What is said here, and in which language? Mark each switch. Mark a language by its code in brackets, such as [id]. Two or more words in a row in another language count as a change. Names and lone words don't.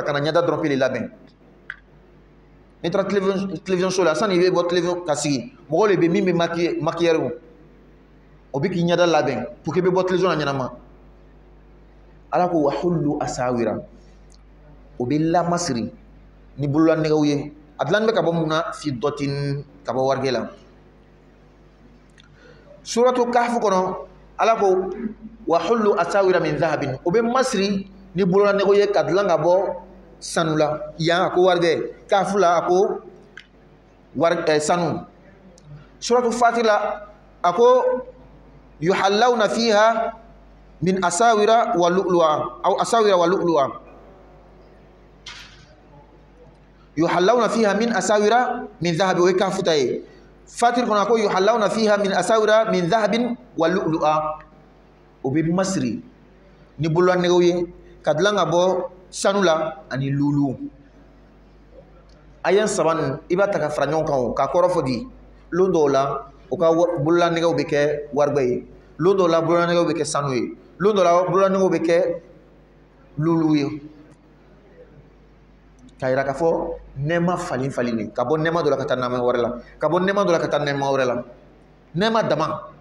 [bm] ka na ɲɛda dɔrɔn pe de labɛn n'i taara télévision so la sani i bɛ bɔ télévision ka sigi mɔgɔ le bɛ min bɛ maquilleur o bɛ k'i ɲɛda labɛn [fr] pour que [bm] i bɛ bɔ télévision na ɲɛnama Ala ko [ar] وحلوا أساور [bm] o bɛ lamasiri ni bololanɛgɛw ye a dilannen bɛ ka bɔ mun na fiddatin ka bɔ warigɛ la suratu kahfu kɔnɔ Ala ko [ar] وحلوا أساور من ذهب [bm] o bɛ masiri ni bololanɛgɛw ye ka dilan ka bɔ sanu la yan a ko warigɛ kahfu la a ko sanu suratu fatir la a ko [ar] يحلون فيها من أساور ولؤلؤا أو أساور ولؤلؤا يحلون فيها من أساور من ذهب [bm] wa kafuta ye fatir kono ko [ar] يحلون فيها من أساور من ذهب ولؤلؤا [bm] o be masri ni bololanɛgɛw ye ka dilan ka bɔ sanu la ani lulu ayan saban i b'a ta ka fara ɲɔgɔn kan ka kɔrɔ fɔ di lon dɔw la o ka bololanɛgɛw bɛ kɛ waribɛ ye lon dɔw la bololanɛgɛw bɛ kɛ sanu ye lon dɔ la bololanɛgɛw bɛ kɛ lulu ye ka yira k'a fɔ nɛɛma falen falen ka bɔ nɛɛma dɔ la ka taa nɛɛma wɛrɛ la ka bɔ nɛɛma dɔ la ka taa nɛɛma wɛrɛ la nɛɛma dama